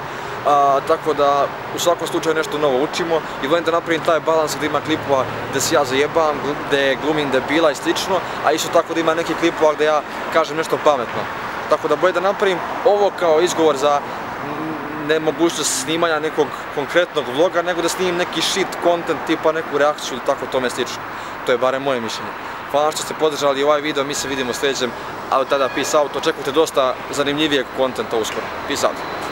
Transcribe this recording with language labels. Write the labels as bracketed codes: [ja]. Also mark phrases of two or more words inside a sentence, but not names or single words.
[bs] Tako da u svakom slučaju nešto novo učimo i volim da napravim taj balans gdje ima klipova gdje se ja zajebam, gdje glumim debila i slično, a isto tako da ima neki klipova gdje ja kažem nešto pametno. Tako da bolje da napravim ovo kao izgovor za nemogućnost snimanja nekog konkretnog vloga, nego da snimim neki [en] shit content [bs] tipa neku reakciju ili tako tome slično. To je barem moje mišljenje. Hvala što ste podržali ovaj video, mi se vidimo u sljedećem, a od tada [en] peace out, [bs] očekujte dosta zanimljivijeg kontenta uskoro. [en] Peace out.